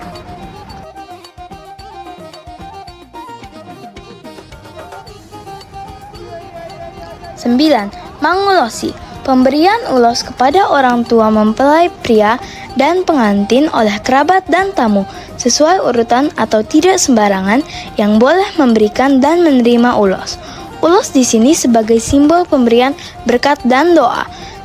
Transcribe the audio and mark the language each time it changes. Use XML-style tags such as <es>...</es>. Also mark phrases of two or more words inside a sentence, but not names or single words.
<id>9. Mangulosi. Pemberian ulos kepada orang tua mempelai pria dan pengantin oleh kerabat dan tamu sesuai urutan atau tidak sembarangan yang boleh memberikan dan menerima ulos. Ulos di sini sebagai simbol pemberian berkat dan doa.</id>